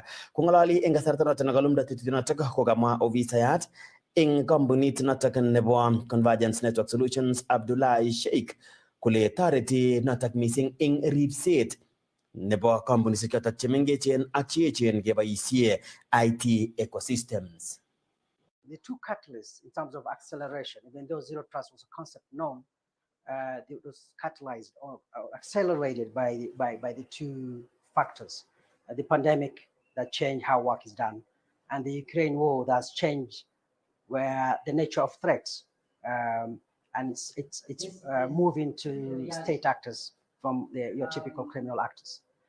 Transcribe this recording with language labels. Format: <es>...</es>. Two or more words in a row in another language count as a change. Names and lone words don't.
<kln>Kong'ololi eng kasarta notok nekalumda tetutiet notok kokamwa ofisayat eng kampunit notok nebo Convergence Network Solutions Abdullahi Sheikh kole toreti notok mising eng ripset nebo kampunisiek chotok chemengechen ak cheechen keboisie</kln> <en>IT ecosystems. The two catalysts in terms of acceleration, even though Zero Trust was a concept known, it was catalyzed or accelerated by the two factors. The pandemic that changed how work is done, and the Ukraine war that's changed where the nature of threats, and it's moving to state actors from your typical criminal actors.</en>